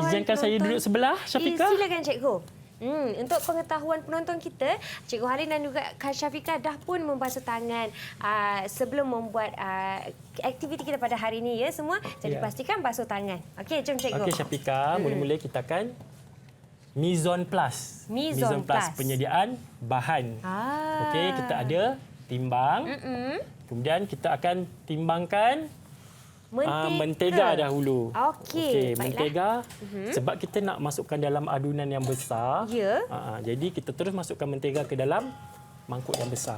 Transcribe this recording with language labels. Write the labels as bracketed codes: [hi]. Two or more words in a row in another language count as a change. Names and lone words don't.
[ms] izinkan saya duduk sebelah Syafiqah. Silakan cikgu. Untuk pengetahuan penonton kita, Cikgu Halim dan juga Kak Syafiqah dah pun membasuh tangan sebelum membuat aktiviti kita pada hari ini ya semua. Jadi pastikan basuh tangan. Okey, jom cikgu. Okey Syafiqah, mula-mula kita akan [fr] mise en place. Mise en place [ms] penyediaan bahan. Okey, kita ada timbang. Kemudian kita akan timbangkan Mentega dahulu. Okey, baiklah. Mentega. Sebab kita nak masukkan dalam adunan yang besar. Ya. Jadi kita terus masukkan mentega ke dalam mangkuk yang besar.